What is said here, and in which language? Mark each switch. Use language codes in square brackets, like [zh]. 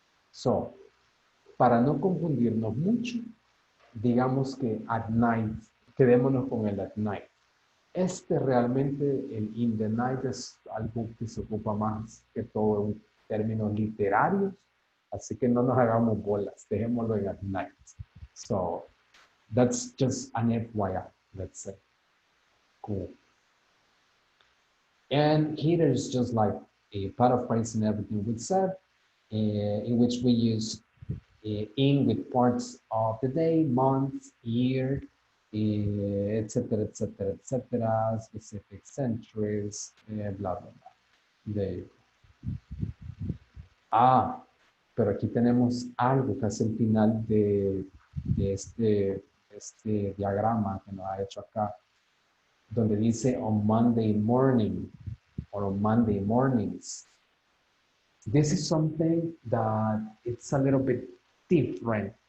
[es] So, para no confundirnos mucho, digamos que at night, quedémonos con el at night. Realmente, el in the night es algo que se ocupa más que todo en términos literarios, así que no nos hagamos bolas, dejémoslo en at night. [en] So, that's just an FYI, let's say. Cool. And here is just like a paraphrasing everything we said, in which we use in with parts of the day, month, year, etc., etc., etc., specific centuries, blah, blah, blah. There you go. [es] Pero aquí tenemos algo que es el final de este diagrama que nos ha hecho acá, donde dice [en] on Monday morning, or on Monday mornings. This is something that it's a little bit different.